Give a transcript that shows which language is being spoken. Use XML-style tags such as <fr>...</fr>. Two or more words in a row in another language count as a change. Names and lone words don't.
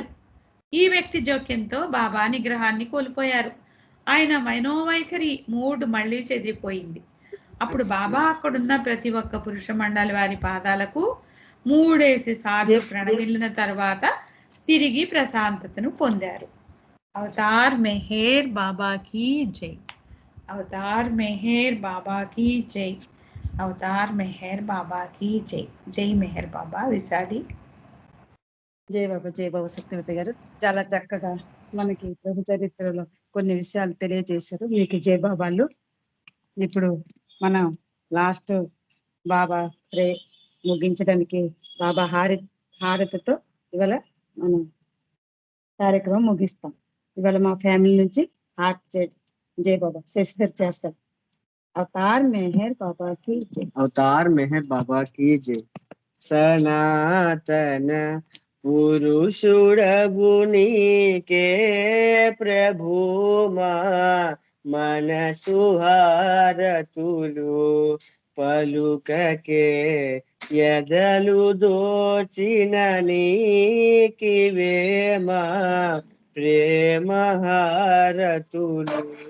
<te>ఈ వ్యక్తి జోక్యంతో బాబా నిగ్రహాన్ని కోల్పోయారు. ఆయన మనోవైఖరి మూడ్ మళ్ళీ చెదిరిపోయింది. అప్పుడు బాబా అక్కడున్న ప్రతి ఒక్క పురుష మండలి వారి పాదాలకు 3 సార్లు ప్రణమిల్లిన తర్వాత తిరిగి ప్రశాంతతను పొందారు. అవతార్ మెహర్ బాబా</te> <hi>की जय.</hi> <te>అవతార్ మెహర్ బాబా</te> <hi>की जय.</hi> <te>అవతార్ మెహర్ బాబా</te> <hi>की जय.</hi> <te>జై మెహర్ బాబా. విసాడి. జై బాబా సత్యవతి గారు చాలా చక్కగా మనకి ప్రభు చరిత్రలో కొన్ని విషయాలు తెలియజేశారు. మీకు జై బాబాలు. ఇప్పుడు మనం లాస్ట్ బాబా ప్రే ముగించడానికి బాబా హారతితో ఇవాళ మనం కార్యక్రమం ముగిస్తాం. ఇవాళ మా ఫ్యామిలీ నుంచి జై బాబా శశిధర్ చేస్తాం. అవతార్ మెహర్ బాబా</te> <hi>की जय.</hi> <te>अवतार मेहर बाबा</te> <hi>की जय.</hi> <te>సనాతన పురుషుడబునీకే ప్రభు మన సుహారతులు పలుకకే యదలు దోచిన నీకివేమా ప్రేమ హారతులు</te>